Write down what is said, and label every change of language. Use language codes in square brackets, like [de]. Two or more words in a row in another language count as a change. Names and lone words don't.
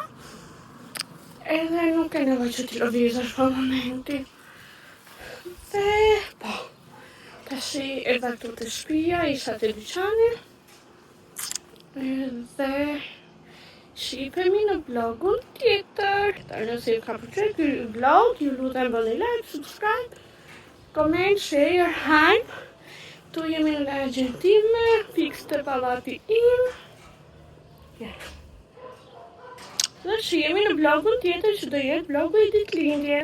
[sq] Edhe nuk e nevojë që t'i lëvizësh për momentin. Dhe po, tash erdha këtu te shtëpia, isha te dyqani. Dhe shihemi në blogun tjetër. Nëse ju ka pëlqyer ky vlog, ju lutem bëni [en] like, subscribe, comment, share, hype. [sq] Tu jemi në lagjen time, fix të pallati im. Ja. Dhe shihemi në blogun tjetër që do jetë blogu i ditëlindjes.